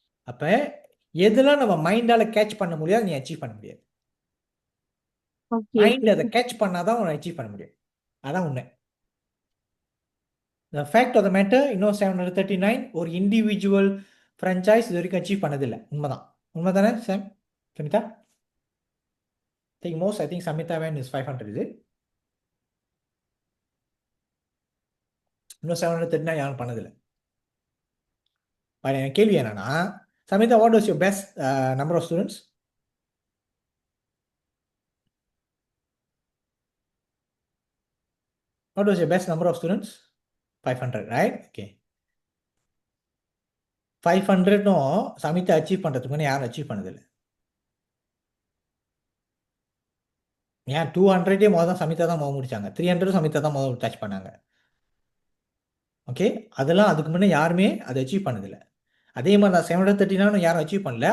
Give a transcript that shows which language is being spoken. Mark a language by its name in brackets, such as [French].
[Tamil] அப்போ எதெல்லாம் நம்ம மைண்டால் கேட்ச் பண்ண முடியாது, நீ அச்சீவ் பண்ண முடியாது. ஓகே மைண்ட் அதை கேட்ச் பண்ணாதான் உன்னை அச்சீவ் பண்ண முடியும். அதான் உண்மை. [English] The fact of the matter, [Tamil] இன்னும் 739 ஒரு இண்டிவிஜுவல் ஃப்ரான்ச்சைஸ் இது வரைக்கும் அச்சீவ் பண்ணதில்லை. உண்மைதான். உண்மை தானே சாம்? Samitha? [English] I think Samita when is 500, is it? [Tamil] இன்னும் 739 யாரும் பண்ணதில்லை. என் கேள்வி என்னன்னா, [English] Samita, what was your best number of students? What was your best number of students? 500, right? Okay. [Tamil] 500னும் Samitha achieve பண்ணுறதுக்கு முன்னே யாரும் அச்சீவ் பண்ணதில்லை. ஏன் 200 முதல் சமிதா தான் முடிச்சாங்க. 300 சமிதா தான் முதல் டச் பண்ணாங்க. ஓகே, அதெல்லாம் அதுக்கு முன்னே யாருமே அதை அச்சீவ் பண்ணதில்லை. அதே மாதிரி தான் 739 யாரும் அச்சீவ் பண்ணல.